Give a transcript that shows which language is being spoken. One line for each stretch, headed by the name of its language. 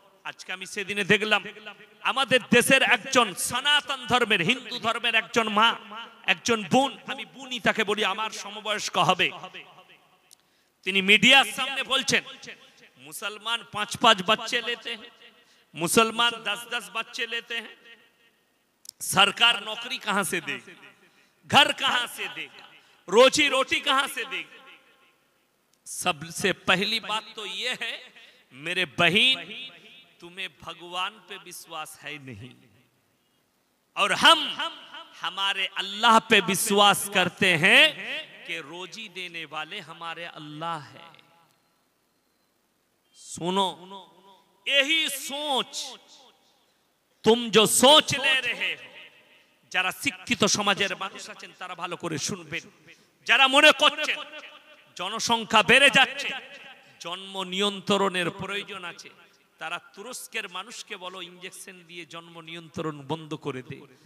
Bangla: আজকে আমি সেদিনে দেখলাম আমাদের দেশের একজন সনাতন ধর্মের, হিন্দু ধর্মের একজন মা, একজন বোন, আমি বোনই তাকে বলি, আমার সমবয়স্ক হবে, তিনি মিডিয়ার সামনে বলছেন
Hindi: मुसलमान 5-5 बच्चे लेते हैं, मुसलमान 10-10 बच्चे लेते हैं, सरकार नौकरी कहां से देगी,
Bangla: घर कहां से देगा, रोजी रोटी कहां से देगी।
Hindi: सबसे पहली बात तो यह है मेरे बहन, तुम्हें भगवान पे विश्वास है नहीं, और हम हमारे अल्लाह पे विश्वास करते हैं कि रोजी देने वाले हमारे अल्लाह है। सुनो, यही सोच तुम जो सोच ले रहे हो,
Bangla: যারা শিক্ষিত সমাজের মানুষ আছেন তারা ভালো করে শুনবেন। যারা মনে করছেন জনসংখ্যা বেড়ে যাচ্ছে, জন্ম নিয়ন্ত্রণের প্রয়োজন আছে, তারা তুরস্কের মানুষকে বলো ইনজেকশন দিয়ে জন্ম নিয়ন্ত্রণ বন্ধ করে দে।